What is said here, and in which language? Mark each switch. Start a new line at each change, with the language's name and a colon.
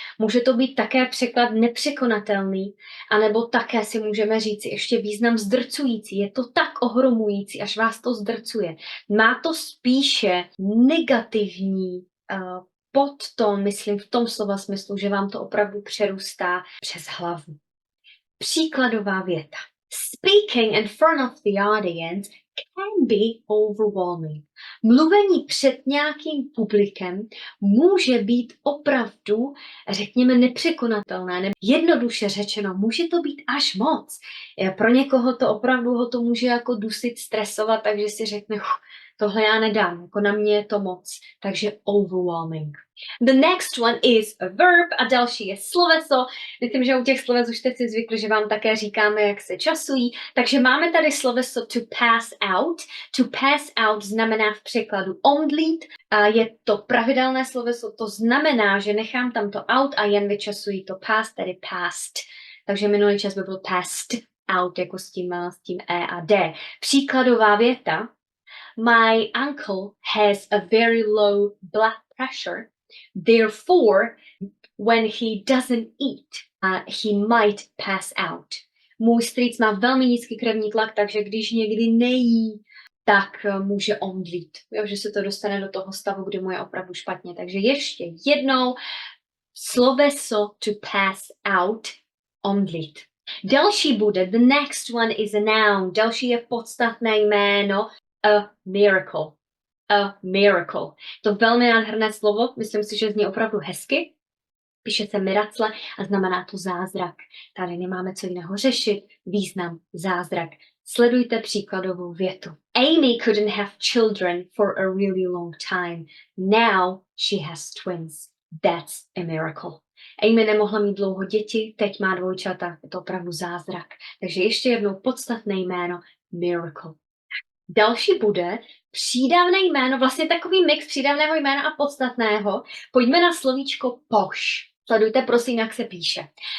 Czech: Může to být také překlad nepřekonatelný, anebo také si můžeme říct ještě význam zdrcující. Je to tak ohromující, až vás to zdrcuje. Má to spíše negativní podton, myslím v tom slova smyslu, že vám to opravdu přerůstá přes hlavu. Příkladová věta.
English: Speaking in front of the audience can be overwhelming.
Czech: Mluvení před nějakým publikem může být opravdu, řekněme, nepřekonatelné. Nebo jednoduše řečeno, může to být až moc. Pro někoho to opravdu ho to může jako dusit, stresovat, takže si řekne, tohle já nedám, jako na mě je to moc.
English: Takže overwhelming. The next one is a verb
Czech: a další je sloveso. Myslím, že u těch sloves už jste si zvykli, že vám také říkáme, jak se časují. Takže máme tady sloveso to pass out. To pass out znamená v překladu omdlít. A je to pravidelné sloveso, to znamená, že nechám tam to out a jen vyčasuji to pass, tedy past. Takže minulý čas by byl passed out, jako s tím E a D. Příkladová věta.
English: My uncle has a very low blood pressure. Therefore, when he doesn't eat, he might pass out.
Czech: Můj strýc má velmi nízký krevní tlak, takže když někdy nejí, tak může omdlít. Jo, že se to dostane do toho stavu, kdy mu je opravdu špatně. Takže ještě jednou sloveso to pass out, omdlít. Další bude,
English: the next one is a noun.
Czech: Další je podstatné jméno, a miracle. A miracle. To velmi nádherné slovo, myslím si, že zní opravdu hezky. Píše se miracle a znamená to zázrak. Tady nemáme co jiného řešit. Význam zázrak. Sledujte příkladovou větu.
English: Amy couldn't have children for a really long time. Now she has twins. That's a miracle.
Czech: Amy nemohla mít dlouho děti, teď má dvojčata. Je to opravdu zázrak. Takže ještě jednou podstatné jméno miracle. Další bude přídavné jméno, vlastně takový mix přídavného jména a podstatného. Pojďme na slovíčko poš. Sledujte prosím, jak se píše.